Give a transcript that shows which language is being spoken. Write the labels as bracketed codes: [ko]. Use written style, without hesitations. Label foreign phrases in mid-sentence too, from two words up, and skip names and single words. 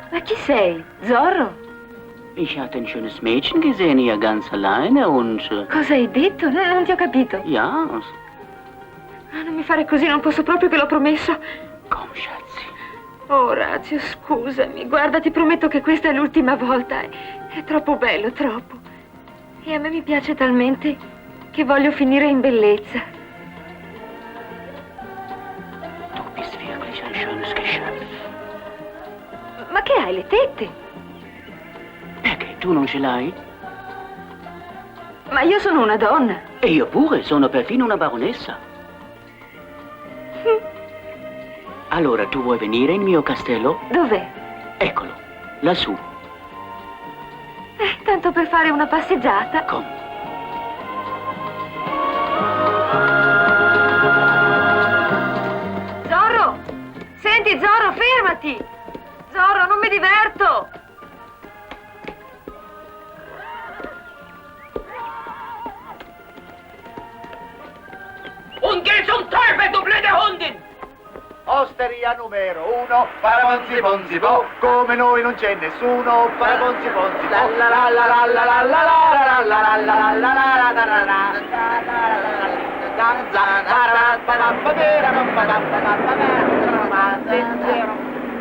[it] Chi sei? Zorro? [de] Ich hatte ein schönes Mädchen gesehen, hier ganz alleine und... [it] Cosa hai detto? Non ti ho capito. [de] Ja, [it] Ah, non mi fare così, non posso proprio che l'ho promesso. [de] komm, Schatzi. [it] Oh, Orazio, scusami. Guarda, ti prometto che questa è l'ultima volta. È troppo bello, troppo. E a me mi piace talmente che voglio finire in bellezza. [de] Du bist wirklich ein schönes Geschöpf. [it] Ma che hai, le tette? Perché tu non ce l'hai? Ma io sono una donna. E io pure, sono perfino una baronessa. Allora, tu vuoi venire in mio castello? Dov'è? Eccolo, lassù. Tanto per fare una passeggiata. Come? Zorro! Senti, Zorro, fermati! Zorro, non mi diverto! [de] Und geht zum Teufel, du blöde Hundin! [it] Osteria numero 1, paraponzi ponzi po, come noi non c'è nessuno, paraponzi ponzi po, la la la la la la la la la la la la la la.